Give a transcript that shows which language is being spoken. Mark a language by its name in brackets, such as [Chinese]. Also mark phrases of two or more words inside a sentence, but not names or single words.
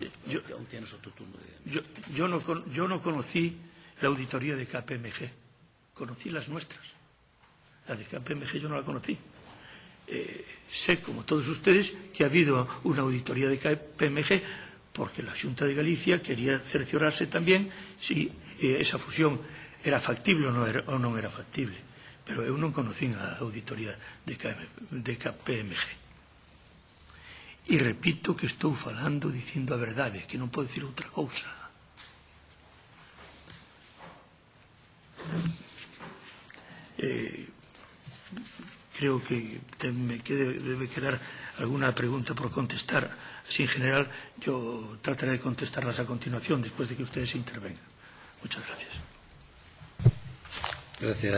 [Spanish] Yo no conocí la auditoría de KPMG, conocí las nuestras. La de KPMG yo no la conocí. Sé, como todos ustedes, que ha habido una auditoría de KPMG porque la Xunta de Galicia quería cerciorarse también si esa fusión era factible o non era factible. [Galician] Pero eu non conocín a auditoría de KPMG. E repito que estou falando dicindo a verdade, que non podo dicir outra cousa. [Spanish] Creo que debe quedar alguna pregunta por contestar. Así, en general, yo trataré de contestarlas a continuación, después de que ustedes intervengan. Muchas gracias. Gracias.